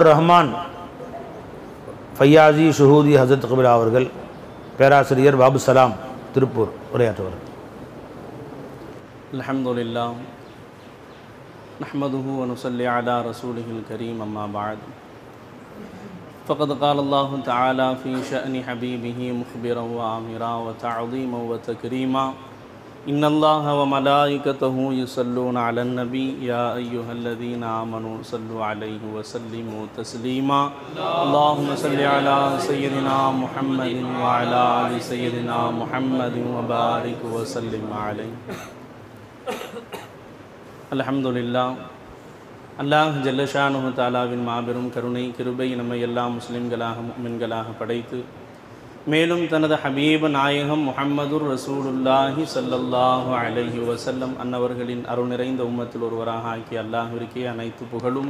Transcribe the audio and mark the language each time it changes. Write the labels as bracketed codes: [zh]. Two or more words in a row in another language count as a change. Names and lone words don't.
[ta] ரஹ்மான் ஃபையாசி ஷுஹூதி ஹசரத் கபிலா அவர்கள் பேராசிரியர் பாபு சலாம் திருப்பூர் உரையாற்றுவார். [ar] الحمد لله نحمده ونصلي على رسوله الكريم أما بعد فقد قال الله تعالى في شأن حبيبه مخبرا وآمرا وتعظيما وتكريما إن الله وملائكته يصلون على النبي يا أيها الذين آمنوا صلوا عليه وسلموا تسليما اللهم صل على سيدنا محمد وعلى آل سيدنا محمد وبارك وسلم عليه. الحمد لله. الله جل شأنه [ta] தஆலாவின் மாபெரும் கருணை கிருபை நம்மை எல்லா முஸ்லிம்களாக முஃமின்களாக படைத்து மேலும் தனது ஹபீப் நாயகம் [ar] محمد رسول الله صلى الله عليه وسلم [ta] அன்னவர்களின் அருள் நிறைந்த உம்மத்தில் ஒருவராக ஆக்கி அல்லாஹ்விற்கே அனைத்து புகழும்.